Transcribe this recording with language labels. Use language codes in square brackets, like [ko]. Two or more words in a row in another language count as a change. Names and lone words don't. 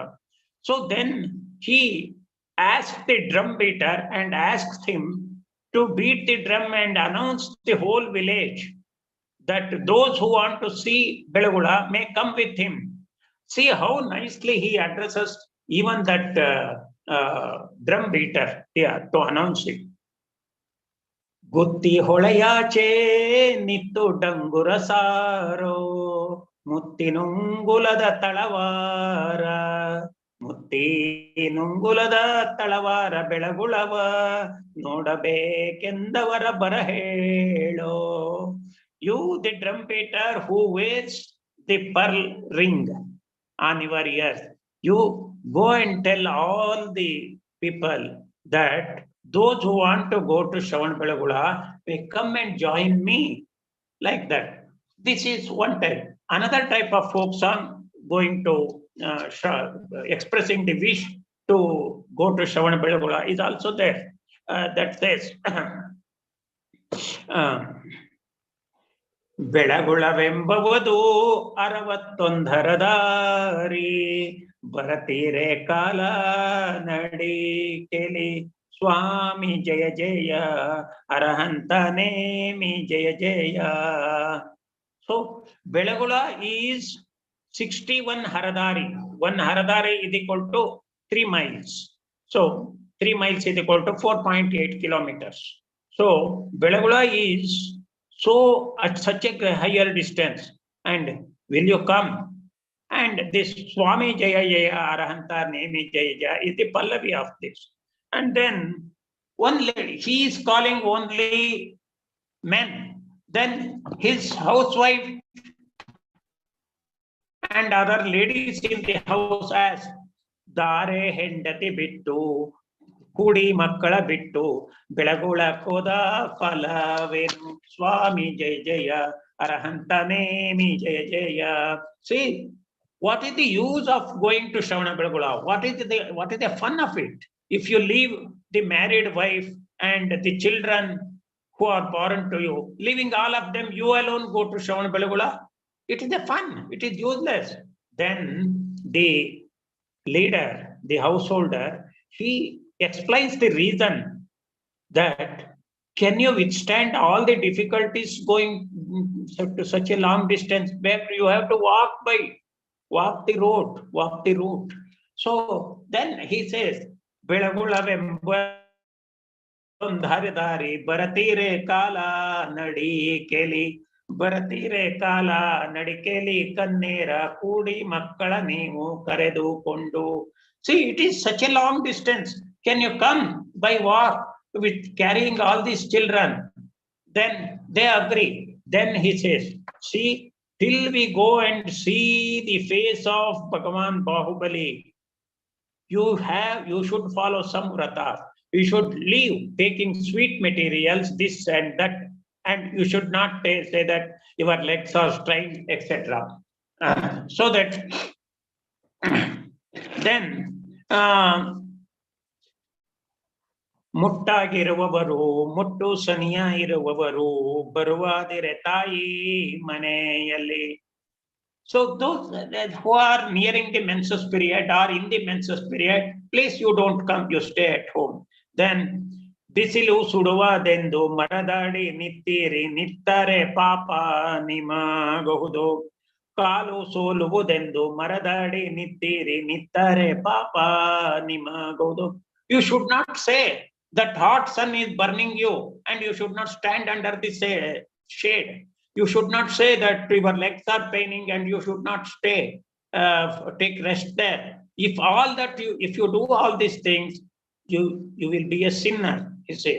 [en] So then he asked the drum beater and asked him to beat the drum and announce the whole village that those who want to see Belagula may come with him. See how nicely he addresses even that drum beater here to announce it. [kn] Gutti ಹೊಳೆಯಾಚೆ ನಿತ್ತು ಡಂಗುರ ಸಾರೋ, ಮುತ್ತಿನುಂಗುಲದ ತಳವಾರ, ಮುತ್ತಿನುಂಗುಲದ ತಳವಾರ ಬೆಳಗುಳವ, ನೋಡಬೇಕೆಂದವರ ಬರಹೇಳೋ. [en] You, the drum beater who wears the pearl ring on your ears, you go and tell all the people that those who want to go to Shravanabelagula may come and join me, like that. This is one type. Another type of folk song going to expressing the wish to go to Shravanabelagula is also there. That says, [kn] ಬೆಳಗುಳವೆಂಬುವುದು 61 ದಾರಿ, ಬರತೀರೆ ಕಾಲ ನಡಿಕೆಲಿ, ಸ್ವಾಮಿ ಜಯ ಜಯ ಅರಹಂತ ನೇಮಿ ಜಯ ಜಯ. [en] So Belagula is 61 haradari. One haradari is equal to 3 miles. So 3 miles is equal to 4.8 kilometers. So Belagula is so at such a higher distance, and will you come? And this [kn] ಸ್ವಾಮಿ ಜಯ ಜಯ ಅರಹಂತ ನೇಮಿ ಜಯ ಜಯ [en] is the pallavi of this. And then one lady, he is calling only men. Then his housewife and other ladies in the house ask, [kn] ದಾರೆ ಹೆಂಡತಿ ಬಿಟ್ಟು, ಕೂಡಿ ಮಕ್ಕಳ ಬಿಟ್ಟು ಬೆಳಗುಳ ಕೋದ ಫಲವೇನು, ಸ್ವಾಮಿ ಜಯ ಜಯ ಅರಹಂತ ನೇಮಿ ಜಯ ಜಯ. [en] See, what is the use of going to Shravanabelagula? What is the fun of it? If you leave the married wife and the children who are born to you, leaving all of them, you alone go to Shravan Belagula. It is a fun, it is useless. Then the leader, the householder, he explains the reason that can you withstand all the difficulties going to such a long distance back? You have to walk the route. So then he says, [kn] ಧಾರಿ ಬರತೀರೆ ಕಾಲ ನಡಿ ಕೇಲಿ ಬರತೀರೆ ಕಾಲ ನಡಿಕೇಲಿ ಕನ್ನೇರ ಕೂಡಿ ಮಕ್ಕಳ ನೀವು ಕರೆದುಕೊಂಡು. [en] See, it is such a long distance. Can you come by walk with carrying all these children? Then they agree. Then he says, see, till we go and see the face of Bhagavan Bahubali, you should follow some vrata. You should leave taking sweet materials, this and that, and you should not say that your legs are strained, etc. So that then [kn] ಮುಟ್ಟಾಗಿರುವವರು ಮುಟ್ಟು ಸನಿಯ ಇರುವವರು ಬರುವಾದರೆ ತಾಯಿ ಮನೆಯಲ್ಲಿ. [en] So those who are nearing the menses period or in the menses period, please you don't come, you stay at home. [kn] Then ಬಿಸಿಲು ಸುಡುವದೆಂದು ಮರದಾಡಿ ನಿತ್ತೀರಿ ನಿತ್ತರೆ ಪಾಪ ನಿಮಗಹುದು. ಕಾಲು ಸೋಲುವುದೆಂದು ಮರದಾಡಿ ನಿತ್ತೀರಿ ನಿತ್ತರೆ ಪಾಪ ನಿಮಗಹುದು. [en] You should not say that hot sun is burning you and you should not stand under the shade. You should not say that your legs are paining and you should not stay, take rest there. If you do all these things, you will be a sinner, he says.